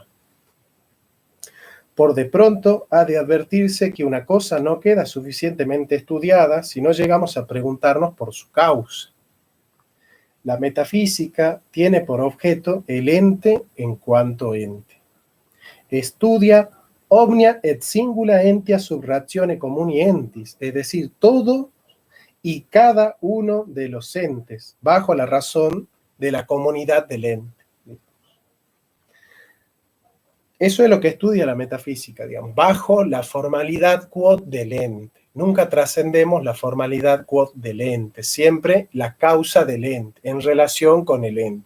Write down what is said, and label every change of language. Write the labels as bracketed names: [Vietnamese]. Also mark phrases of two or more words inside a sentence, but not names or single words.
[Spanish] Por de pronto, ha de advertirse que una cosa no queda suficientemente estudiada si no llegamos a preguntarnos por su causa. La metafísica tiene por objeto el ente en cuanto ente. [Latin] Estudia omnia et singula entia sub ratione comuni entis, [Spanish] es decir, todo y cada uno de los entes, bajo la razón de la comunidad del ente. Eso es lo que estudia la metafísica, digamos, bajo la formalidad quod del ente. Nunca trascendemos la formalidad quod del ente, siempre la causa del ente, en relación con el ente.